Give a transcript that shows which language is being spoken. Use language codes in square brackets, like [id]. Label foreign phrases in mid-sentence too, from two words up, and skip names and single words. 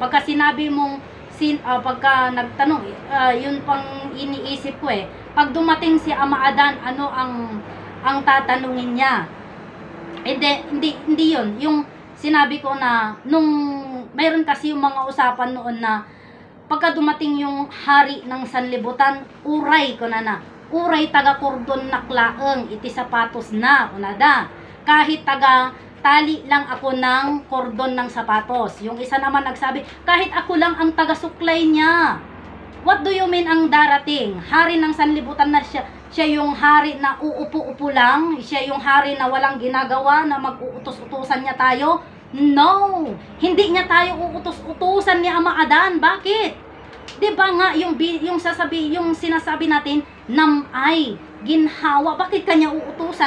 [tl] Pagka sinabi mong pagka nagtanong, yun pang iniisip ko pag dumating si Ama Adan, ano ang tatanungin niya? Hindi yun. Yung sinabi ko na nung mayroon kasi yung mga usapan noon na pagka dumating yung hari ng sanlibutan, [ilo] uray ko na uray taga kordon na klaeng, iti sapatos na unada. [tl] Kahit taga tali lang ako ng kordon ng sapatos. Yung isa naman nagsabi, kahit ako lang ang taga-suklay niya. [en] What do you mean [tl] ang darating? Hari ng sanlibutan na siya yung hari na uupo-upo lang? Siya yung hari na walang ginagawa, na mag-uutos-utusan niya tayo? No! Hindi niya tayo uutos-utusan ni Ama Adan. Bakit? 'Di ba nga yung sinasabi natin, namay, ginhawa, bakit kanya uutusan?